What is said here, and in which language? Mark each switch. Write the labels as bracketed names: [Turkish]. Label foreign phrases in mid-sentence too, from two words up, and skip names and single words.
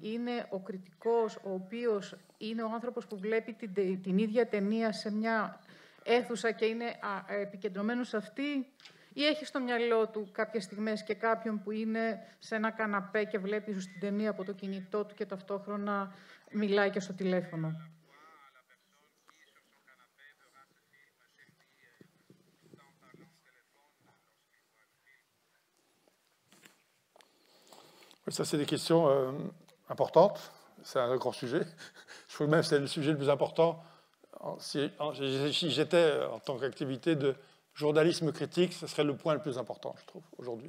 [Greek] Είναι ο κριτικός ο οποίος είναι ο άνθρωπος που βλέπει την ίδια ταινία σε μια αίθουσα και είναι επικεντρωμένος σε αυτή, ή έχει στο μυαλό του κάποιες στιγμές και κάποιον που είναι σε ένα καναπέ και βλέπει ίσως την ταινία από το κινητό του και ταυτόχρονα μιλάει και στο τηλέφωνο? [French] Ça, c'est des questions importantes. C'est un grand sujet. Je trouve même que c'est le sujet le plus important. Si j'étais en tant qu'activité de journalisme critique, ce serait le point le plus important, je trouve, aujourd'hui.